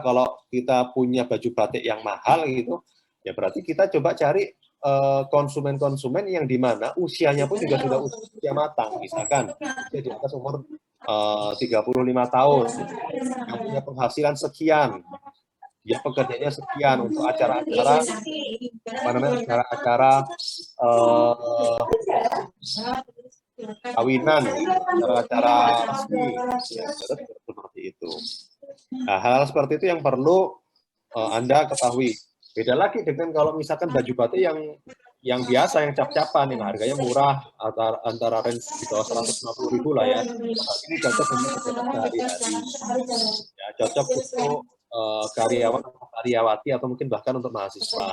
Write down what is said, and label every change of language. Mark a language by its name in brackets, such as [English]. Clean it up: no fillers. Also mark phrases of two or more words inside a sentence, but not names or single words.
[Indonesian] Kalau kita punya baju batik yang mahal gitu, ya berarti kita coba cari konsumen-konsumen yang di mana usianya pun juga sudah usia matang, misalkan usia di atas umur 35 tahun, yang punya penghasilan sekian, dia pekerjaannya sekian untuk acara-acara acara-acara kawinan, acara-acara resmi, ya, seperti itu. Nah, hal-hal seperti itu yang perlu Anda ketahui. Beda lagi dengan kalau misalkan baju batik yang biasa, yang cap-capan, yang harganya murah, antara range di bawah 150.000 lah ya. Nah, ini cocok untuk kegiatan sehari-hari. Ya, cocok untuk karyawan atau karyawati atau mungkin bahkan untuk mahasiswa.